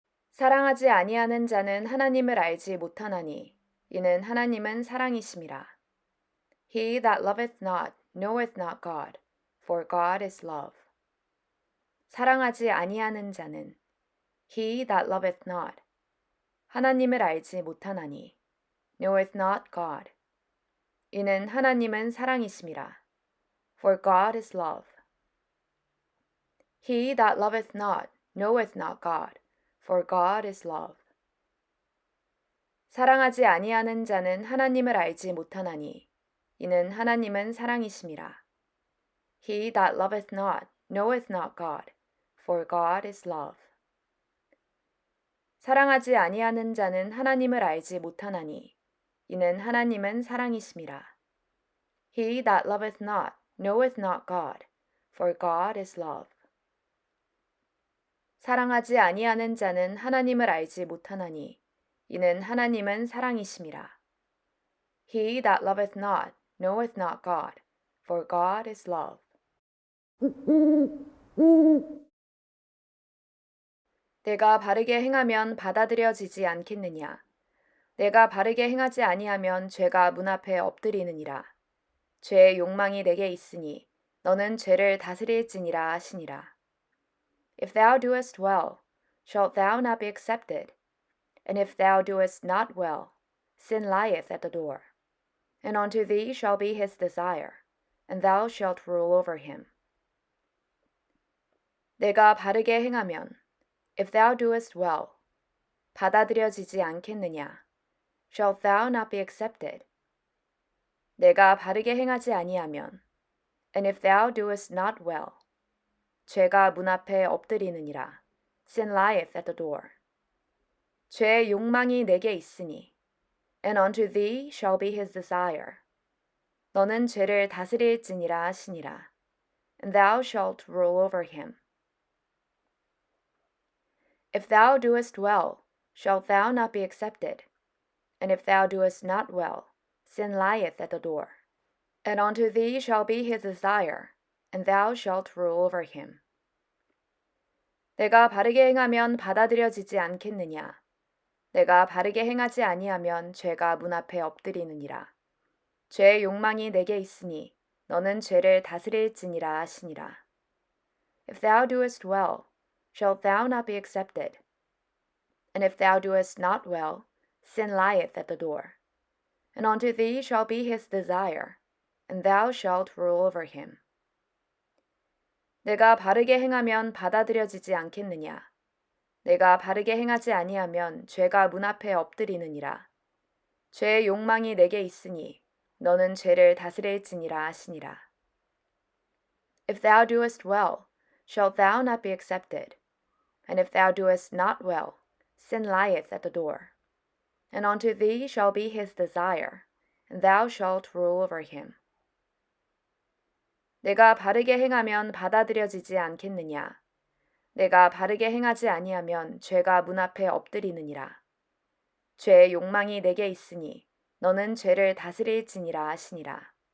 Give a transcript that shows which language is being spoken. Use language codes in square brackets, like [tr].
[ko] 사랑하지 아니하는 자는 하나님을 알지 못하나니, 이는 하나님은 사랑이심이라. [en] He that loveth not knoweth not God, for God is love. [ko] 사랑하지 아니하는 자는 [en] He that loveth not [ko] 하나님을 알지 못하나니 [en] knoweth not God. [ko] 이는 하나님은 사랑이심이라. [en] For God is love. He that loveth not knoweth not God, for God is love. [ko] 사랑하지 아니하는 자는 하나님을 알지 못하나니 이는 하나님은 사랑이심이라. [en] He that loveth not knoweth not God, for God is love. [ko] 사랑하지 아니하는 자는 하나님을 알지 못하나니 이는 하나님은 사랑이심이라. [en] He that loveth not knoweth not God, for God is love. [ko] 사랑하지 아니하는 자는 하나님을 알지 못하나니 이는 하나님은 사랑이심이라. [en] He that loveth not knoweth not God, for God is love. [ko] 내가 바르게 행하면 받아들여지지 않겠느냐? 내가 바르게 행하지 아니하면 죄가 문 앞에 엎드리느니라. 죄의 욕망이 내게 있으니 너는 죄를 다스릴지니라 하시니라. [en] If thou doest well, shalt thou not be accepted? And if thou doest not well, sin lieth at the door. And unto thee shall be his desire, and thou shalt rule over him. [ko] 내가 바르게 행하면, [en] if thou doest well, [ko] 받아들여지지 않겠느냐? [en] Shalt thou not be accepted? [ko] 내가 바르게 행하지 아니하면, [en] and if thou doest not well, [ko] 죄가 문 앞에 엎드리느니라. [en] Sin lieth at the door. [ko] 죄의 욕망이 내게 있으니, [en] and unto thee shall be his desire. [ko] 너는 죄를 다스릴지니라 하시니라. [en] And thou shalt rule over him. If thou doest well, shalt thou not be accepted? And if thou doest not well, sin lieth at the door. And unto thee shall be his desire, and thou shalt rule over him. [ko] 내가 바르게 행하면 받아들여지지 않겠느냐? 내가 바르게 행하지 아니하면 죄가 문 앞에 엎드리느니라. 죄의 욕망이 내게 있으니 너는 죄를 다스릴지니라 하시니라. [en] If thou doest well, shalt thou not be accepted? And if thou doest not well, sin lieth at the door. And unto thee shall be his desire, and thou shalt rule over him. [ko] 내가 바르게 행하면 받아들여지지 않겠느냐? 내가 바르게 행하지 아니하면 죄가 문 앞에 엎드리느니라. 죄의 욕망이 내게 있으니 너는 죄를 다스릴지니라 하시니라. [en] If thou doest well, shalt thou not be accepted? And if thou doest not well, sin lieth at the door. And unto thee shall be his desire, and thou shalt rule over him. [ko] 내가 바르게 행하면 받아들여지지 않겠느냐? 내가 바르게 행하지 아니하면 죄가 문 앞에 엎드리느니라. 죄의 욕망이 내게 있으니 너는 죄를 다스릴지니라 하시니라.